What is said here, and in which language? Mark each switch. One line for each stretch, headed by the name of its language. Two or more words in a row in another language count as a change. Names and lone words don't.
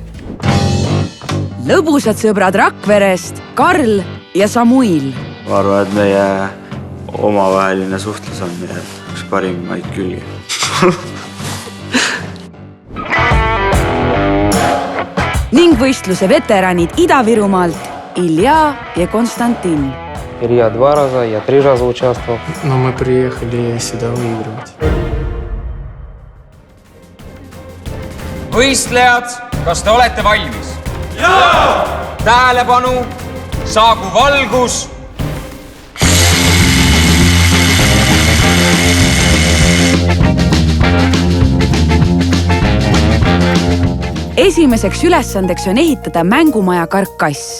Estonian: Lõbusad sõbrad Rakverest Karl ja Samuil. Ma arvan, et meie omavaheline suhtlus on meie üks parimaid külgi. Ning võistluse veteranid Ida-Virumaalt Ilja ja Konstantin.
Russian: Илья 2 раза, я 3 раза участвовал. Но мы приехали сюда выигрывать.
Estonian: Võistlejad, kas te olete valmis? Jaa! Tähelepanu, saagu valgus! Esimeseks ülesandeks on ehitada mängumaja karkass.